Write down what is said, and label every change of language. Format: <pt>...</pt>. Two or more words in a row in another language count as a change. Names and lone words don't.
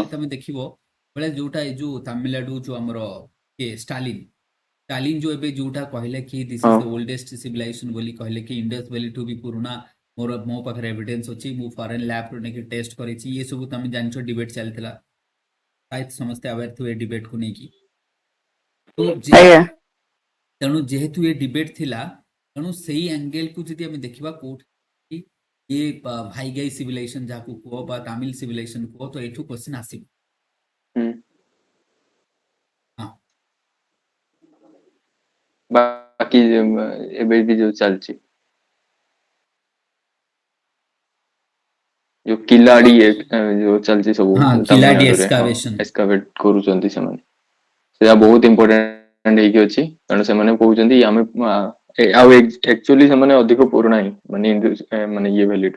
<or>ଆଜିକାଲି ତମେ ଦେଖିବ ବେଳେ ଯୋଉଟା ଏ ଯୋଉ ତାମିଲନାଡୁ ଯୋଉ ଆମର ଷ୍ଟାଲିନ ଷ୍ଟାଲିନ ଯୋଉ ଏବେ ଯୋଉଟା କହିଲେ କି ଦିସ୍ ହଁ</or> <en>is the oldest civilization</en> <or>ବୋଲି କହିଲେ କି ଇଣ୍ଡସ୍ ଭ୍ୟାଲି ଠୁ ବି ପୁରୁଣା, ମୋ ପାଖରେ ଏଭିଡେନ୍ସ ଅଛି, ମୁଁ</or> <en>foreign lab</en> <or>ନେଇକି ଟେଷ୍ଟ କରିଛି, ये ସବୁ ତମେ ଜାଣିଛ ଡିବେଟ୍ ଚାଲିଥିଲା, ପ୍ରାୟ ସମସ୍ତେ ଆୱାର ଥିବେ ଡିବେଟକୁ ନେଇକି। तो ଆଜ୍ଞା ତେଣୁ ଯେହେତୁ ଏ ଡିବେଟ ଥିଲା, ତେଣୁ ସେହି ଆଙ୍ଗଲ କୁ ଯଦି ଆମେ ଦେଖିବା କୋଠ ଏ ଭାଇଗାଇ ସିଭିଲାଇଜେସନ ଯାକୁ କୁ ବା ତମିଲ ସିଭିଲାଇଜେସନ କୁ, ତ ଏଠୁ କ୍ୱେଶ୍ଚନ ଆସି। हां ବାକି ଏବେ ବି ଯୋଉ ଚାଲିଛି, ଯୋଉ କିଲାଡି ଯୋଉ ଚାଲିଛି ସବୁ ହଁ କିଲାଡି ତାମିଲନାଡୁରେ, ହଁ ଏକ୍ସକାଭେସନ। ଏକ୍ସକାଭେଟ କରୁଛନ୍ତି ସେମାନେ। ସେଟା ବହୁତ ଇମ୍ପୋର୍ଟାଣ୍ଟ ହେଇକି ଅଛି, କାରଣ ସେମାନେ କହୁଛନ୍ତି ଆମେ ଆଉ ଆକ୍ଚୁଆଲି ସେମାନେ ଅଧିକ ପୁରୁଣା ହିଁ ମାନେ ଇଏ ଭ୍ୟାଲିଠୁ।</or>